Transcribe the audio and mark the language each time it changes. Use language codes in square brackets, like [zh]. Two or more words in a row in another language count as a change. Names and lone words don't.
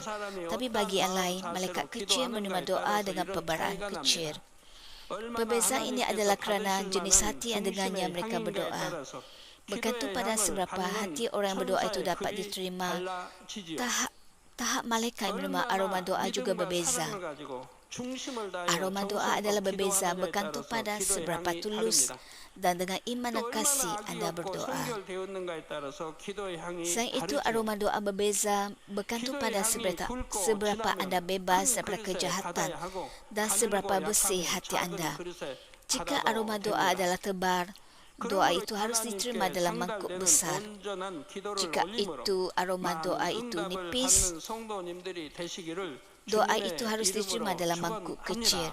[ms] Tapi bagi yang lain, malaikat kecil menerima doa dengan perbaraan kecil. Perbezaan ini adalah kerana jenis hati yang dengannya mereka berdoa. Bergantung pada seberapa hati orang yang berdoa itu dapat diterima, tahap malaikat yang menerima aroma doa juga berbeza. [ko] 중심을 다해 [ms] Aroma doa adalah [ko] 정성껏 [ms] berbeza [ko] 기도하느냐에 [ms] bergantung [ko] 따라서 [ms] pada [ko] 기도의 [ms] seberapa [ko] 향이 [ms] tulus [ko] 다릅니다. [ms] dan dengan iman [ko] 또 [ms] dan kasih [ko] 얼마나 [ms] anda [ko] 아기였고 [ms] berdoa. [ko] 성결되었는가에 따라서 기도의 향이 [ms] Selain itu, [ko] 다르죠. [ms] aroma doa berbeza bergantung pada seberapa anda bebas daripada kejahatan dan seberapa bersih hati anda. Jika aroma doa adalah tebar, doa itu harus diterima dalam mangkuk besar. Jika itu aroma doa itu nipis, doa itu harus diterima dalam mangkuk kecil.